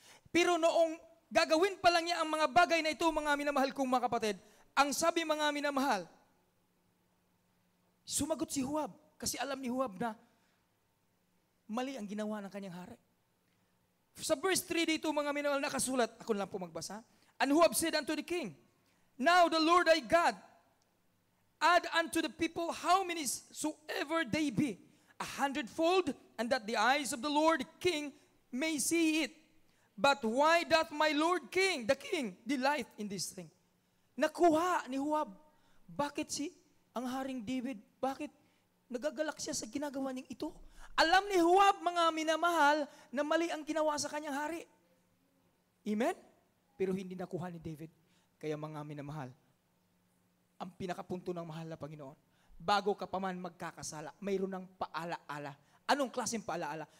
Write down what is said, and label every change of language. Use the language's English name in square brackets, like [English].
[Filipino] Pero noong gagawin pa lang niya ang mga bagay na ito, mga minamahal kong mga kapatid, ang sabi mga minamahal, sumagot si Huwab. Kasi alam ni Huwab na mali ang ginawa ng kanyang hari. Sa verse 3 dito mga minamahal nakasulat, ako lang po magbasa. [English] And Huwab said unto the king, Now the Lord thy God add unto the people how many soever they be, 100-fold, and that the eyes of the Lord king may see it. But why doth my Lord king, the king, delight in this thing? [Filipino] Nakuha ni Huwab. Bakit ang Haring David, bakit nagagalak siya sa ginagawa niyang ito? Alam ni Huwab, mga minamahal, na mali ang ginawa sa kanyang hari. Amen? Pero hindi nakuha ni David. Kaya mga minamahal, ang pinakapunto ng mahal na Panginoon, bago ka pa man magkakasala, mayroon ng paalaala. Anong klaseng paalaala?